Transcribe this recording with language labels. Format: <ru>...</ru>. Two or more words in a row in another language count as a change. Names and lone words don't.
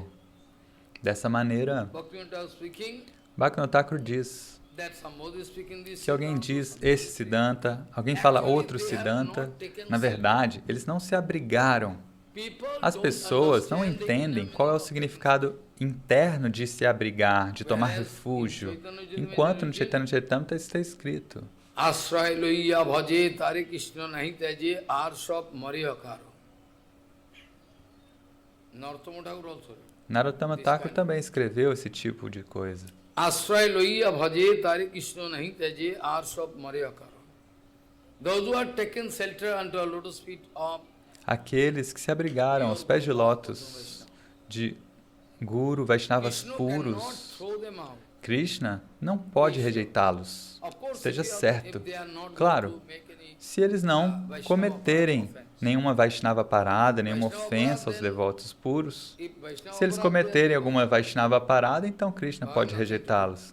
<pt>Dessa maneira, Bhaktivinoda Thakur diz, se alguém diz esse Siddhanta, alguém fala outro Siddhanta, na verdade, eles não se abrigaram. As pessoas não entendem qual é o significado interno de se abrigar, de tomar refúgio, enquanto no Chaitanya Charitamrita está escrito</pt> <bn>আশ্রয় লইয়া ভজে তারে কৃষ্ণ নাহি ত্যজে আরশব মরিয়াকরো.</bn> <pt>Narottama Thakur também escreveu esse tipo de coisa.</pt> <bn>আশ্রয় লইয়া ভজে তারে কৃষ্ণ নাহি ত্যজে আরশব মরিয়াকরো.</bn> <en>Those who are taken shelter unto a lotus feet of</en> <pt>aqueles que se abrigaram aos pés de lótus de Guru Vaishnavas puros, Krishna não pode rejeitá-los. Esteja certo. Claro, se eles não cometerem nenhuma Vaishnava parada, nenhuma ofensa aos devotos puros, se eles cometerem alguma Vaishnava parada, então Krishna pode rejeitá-los.</pt>